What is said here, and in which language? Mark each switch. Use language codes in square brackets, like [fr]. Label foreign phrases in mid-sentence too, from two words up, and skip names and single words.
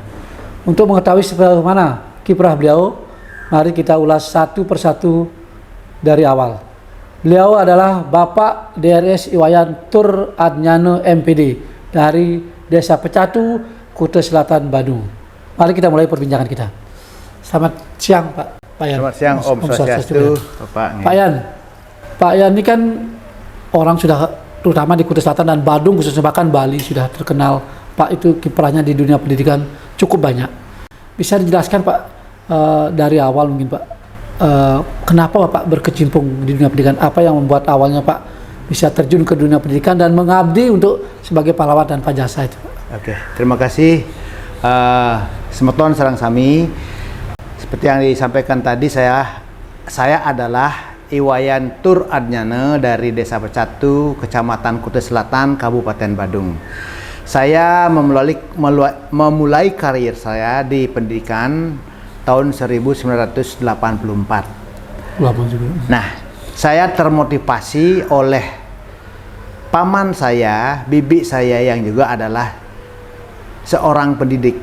[id] Untuk mengetahui seperti mana kiprah beliau, mari kita ulas satu persatu dari awal. Beliau adalah Bapak DRS Iwayan Tur Adnyane MPD dari Desa Pecatu, Kuta Selatan, Bandung. Mari kita mulai perbincangan kita. Selamat siang Pak Yan. Selamat siang [ban] Om Swastiastu, [id] Bapak. Pak Yan ini kan orang sudah terutama di Kuta Selatan dan Bandung, khususnya bahkan Bali sudah terkenal. Pak itu kiprahnya di dunia pendidikan cukup banyak. Bisa dijelaskan Pak dari awal mungkin Pak, kenapa Bapak berkecimpung di dunia pendidikan? Apa yang membuat awalnya Pak bisa terjun ke dunia pendidikan dan mengabdi untuk sebagai pahlawan dan pajasa itu Pak? Oke, terima kasih. [ban] Semeton sareng sami. [id] Seperti yang disampaikan tadi, saya adalah Iwayan Tur Adnyane dari Desa Pecatu, Kecamatan Kuta Selatan, Kabupaten Badung. Saya memulai karir saya di pendidikan tahun 1984. Lama juga. Nah, saya termotivasi oleh paman saya, bibi saya yang juga adalah seorang pendidik.